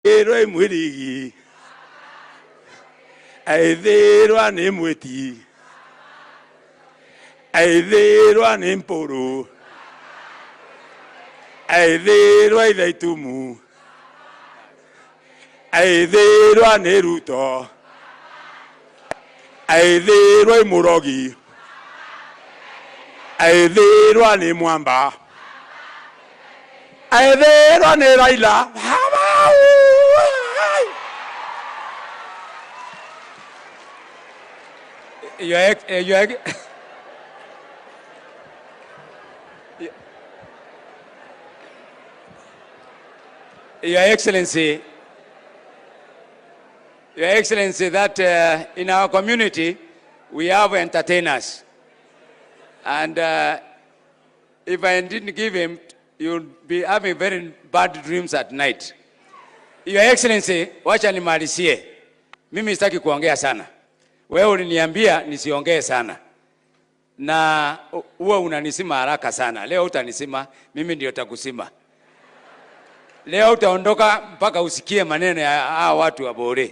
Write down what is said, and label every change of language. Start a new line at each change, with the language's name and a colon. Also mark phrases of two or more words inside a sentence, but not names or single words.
Meru: Eroi mwirigi aithirwa ni mwiti aithirwa ni mpuru aithirwa ithaitumu aithirwa ni Ruto aithirwa imurogi aithirwa ni Mwamba aithirwa ni Raila.
English: Your Excellency, that in our community we have entertainers, and if I didn't give him, you'll be having very bad dreams at night. Your Excellency,
Swahili: wacha nimalizie. Mimi sitaki kuongea sana. Wewe uliniambia nisiongee sana. Na uwe unanisima haraka sana. Leo utanisima, mimi ndio takusima. Leo utaondoka mpaka usikie maneno ya hao watu wa Bore.